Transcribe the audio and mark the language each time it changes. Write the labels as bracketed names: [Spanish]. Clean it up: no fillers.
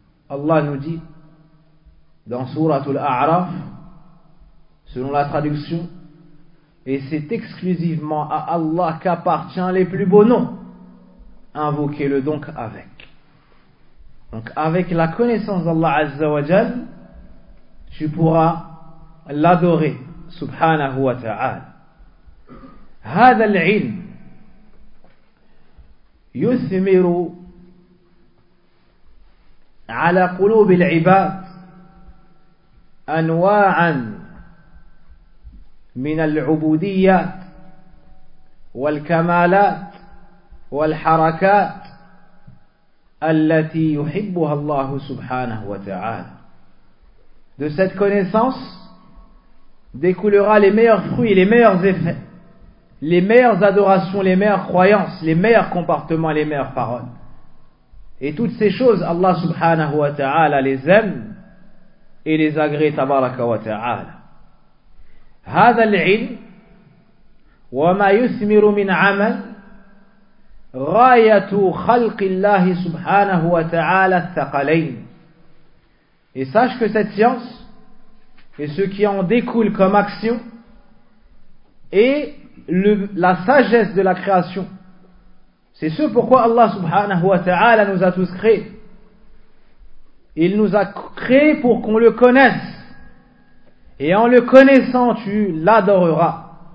[French] Allah nous dit dans Sourate Al-A'raf, selon la traduction, et c'est exclusivement à Allah qu'appartient les plus beaux noms. Invoquez-le donc avec. Donc avec la connaissance d'Allah Azza wa Jal, tu pourras l'adorer subhanahu wa ta'ala. [Arabic] هذا العلم يثمر على قلوب العباد أنواعا من العبوديات والكمالات والحركات التي يحبها الله سبحانه وتعالى. [French] De cette connaissance découlera les meilleurs fruits, les meilleurs effets, les meilleures adorations, les meilleures croyances, les meilleurs comportements, les meilleures paroles. Et toutes ces choses, Allah subhanahu wa ta'ala les aime et les agrée tabaraka wa ta'ala. [Arabic] هذا العلم وما يثمر من عمل غاية خلق الله سبحانه وتعالى الثقلين. [French] Et sache que cette science et ce qui en découle comme action est la sagesse de la création. C'est ce pourquoi Allah subhanahu wa ta'ala nous a tous créés. Il nous a créés pour qu'on le connaisse. Et en le connaissant, tu l'adoreras.